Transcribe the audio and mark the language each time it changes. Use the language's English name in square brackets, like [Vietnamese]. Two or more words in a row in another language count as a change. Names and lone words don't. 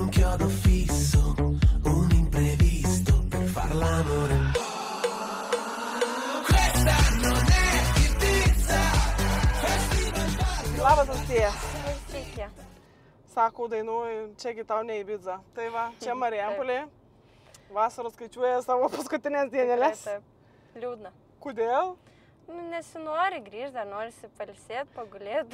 [Italian] chiodo fisso, un imprevisto per far l'amore. Questa non è Ibiza. [Lithuanian] Labas, Austėja. Sveiki. Sako, dainuoju, čiagi tau ne Ibiza. Tai va, čia Marijampolė. Vasaros skaičiuoja savo paskutinės dienelės. Taip. Liūdna. Kodėl? Nu, nesinori grįžti, dar norisi pailsėti, pagulėti.